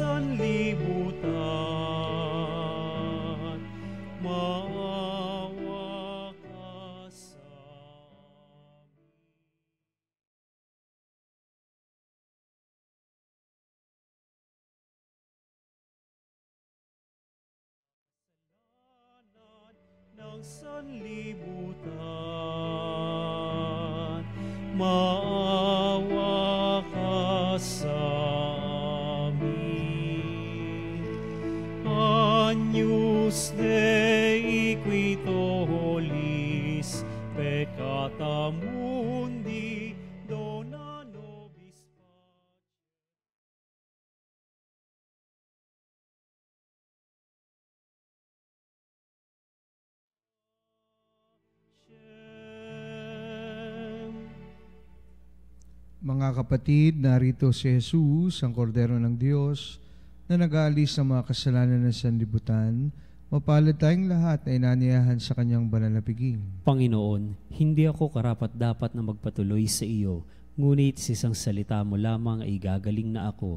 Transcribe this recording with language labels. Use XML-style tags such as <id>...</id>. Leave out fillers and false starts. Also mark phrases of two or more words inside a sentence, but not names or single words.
<tl>sanlibutan, maawa ka sa amin. Ng sanlibutan, maawa ka sa amin.</tl> <la>Agnus Dei qui tollis peccata mundi, dona nobis pacem.</la> <tl>Mga kapatid, narito si Jesus, ang kordero ng Diyos, na nag-aalis ng mga kasalanan ng sanlibutan. Mapalad tayong lahat na inaniyahan sa kanyang banal na piging. Panginoon, hindi ako karapat-dapat na magpatuloy sa iyo, ngunit sa isang salita mo lamang ay gagaling na ako.</tl>